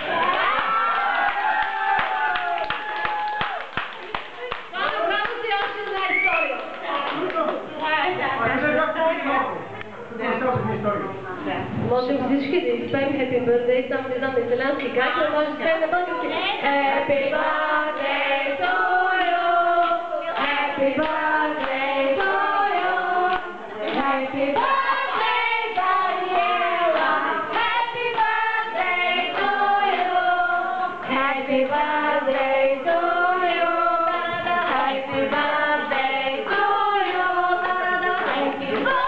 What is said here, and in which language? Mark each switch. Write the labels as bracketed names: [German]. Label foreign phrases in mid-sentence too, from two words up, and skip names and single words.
[Bulgarian] Браво си още една история. Можем всички да изпеем Happy Birthday, само не знам на италиански как, но може да изпеем на български. [English] Happy Birthday to you, Happy Birthday to you, Happy Birthday Daniela, Happy Birthday to you, Happy Birthday to you, Happy Birthday to you, Happy Birthday.